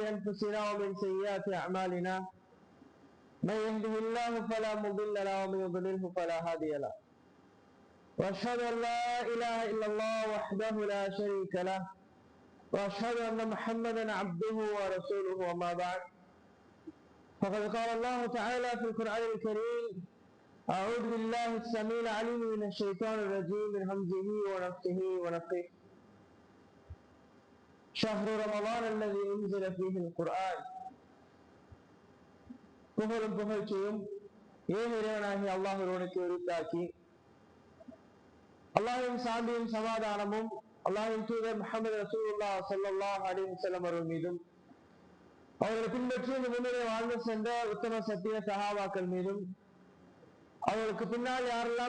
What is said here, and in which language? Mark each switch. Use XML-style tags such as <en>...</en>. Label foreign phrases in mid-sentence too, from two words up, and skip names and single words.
<ar>أنفسنا ومن سيئات أعمالنا من يهده الله فلا مضل له ومن يضلله فلا هادي له وأشهد أن لا إله إلا الله وحده لا شريك له وأشهد أن محمدا عبده ورسوله وما بعد فقد قال الله تعالى في القرآن الكريم أعوذ بالله السميع العليم من الشيطان الرجيم من همزه ونفسه ونفخه شهر رمضان الذي أنزل فيه القرآن</ar> <ta>புகழும் புகழ்ச்சியும் ஏன் இறைவனாகிய அல்லாஹ்விற்கு உரித்தாக்கி அல்லாஹ்வின் சாந்தியும் சமாதானமும் அல்லாஹ்வின் தூதர் முஹம்மது</ta> <ar>رسول الله صلى الله عليه</ar> <ta>வஸல்லம் அவர்கள் மீதும் அவர்களை பின்பற்றி இந்த முன்னிலை வாழ்ந்து சென்ற உத்தம சத்திய சஹாபாக்கள் மீதும் அவர்களுக்கு பின்னால் யாரெல்லாம்</ta>